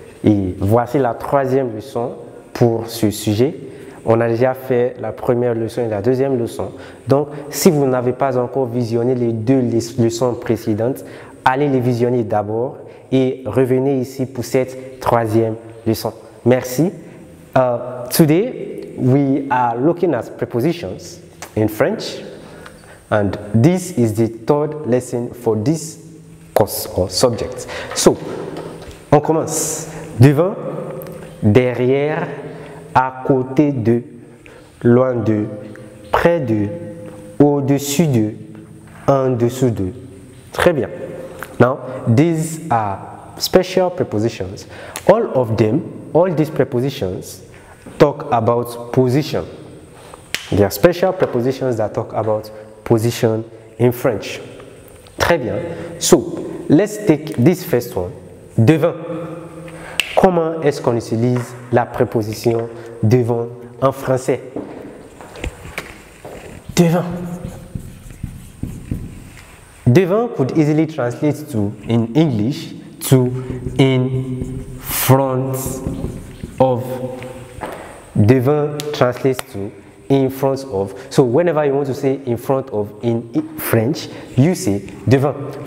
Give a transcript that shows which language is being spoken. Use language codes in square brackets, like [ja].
[fr] Et voici la troisième leçon pour ce sujet. On a déjà fait la première leçon et la deuxième leçon. Donc, si vous n'avez pas encore visionné les deux leçons précédentes, allez les visionner d'abord et revenez ici pour cette troisième leçon. Merci. [en] Today, we are looking at prepositions in French. And this is the third lesson for this course or subject. [fr] So, on commence. Devant, derrière, à côté de, loin de, près de, au-dessus de, en dessous de. Très bien. [en] Now, these are special prepositions. All these prepositions talk about position. They are special prepositions that talk about position in French. [fr] Très bien. [en] So, let's take this first one. [fr] Devant. Comment est-ce qu'on utilise la préposition devant en français? Devant. [en] Devant could easily translate to, in English, to in front of. Devant translates to in front of. So whenever you want to say in front of in French, you say devant.